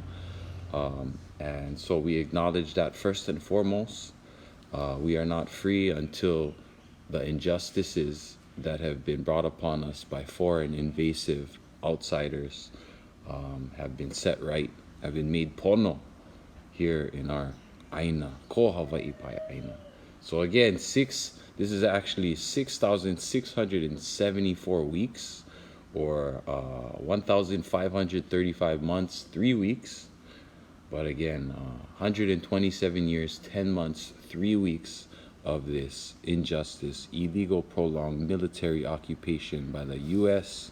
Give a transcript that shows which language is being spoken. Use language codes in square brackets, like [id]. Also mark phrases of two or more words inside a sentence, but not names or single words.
[en] And so we acknowledge that first and foremost. We are not free until the injustices that have been brought upon us by foreign invasive outsiders have been set right, have been made pono here in our aina, [haw] ko Hawaii pai aina. [en] So again, this is actually 6,674 weeks, or 1,535 months, 3 weeks. But again, 127 years, 10 months, 3 weeks of this injustice, illegal, prolonged military occupation by the U.S.